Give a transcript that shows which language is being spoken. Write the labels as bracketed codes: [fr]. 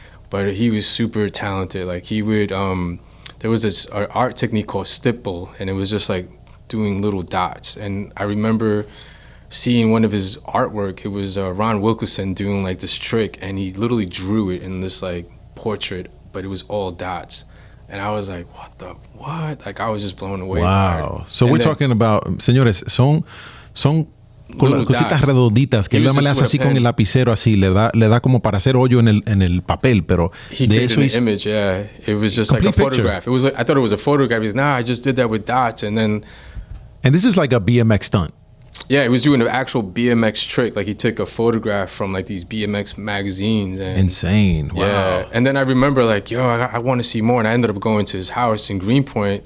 [en] But he was super talented. Like he would, there was this art technique called stipple, and it was just like doing little dots. And I remember seeing one of his artwork. It was Ron Wilkinson doing like this trick, and he literally drew it in this like portrait, but it was all dots. And I was like, what? Like, I was just blown away. Wow. So we're talking about, [es] señores, son cositas redonditas que él le hace así con el lapicero, así, le da como para hacer hoyo en el papel, pero [en] he created an image, yeah. It was just like a photograph. It was like, I thought it was a photograph. He was, I just did that with dots. And this is like a BMX stunt. Yeah, he was doing an actual BMX trick. Like he took a photograph from like these BMX magazines. And, insane. Wow. Yeah. And then I remember like, I want to see more. And I ended up going to his house in Greenpoint.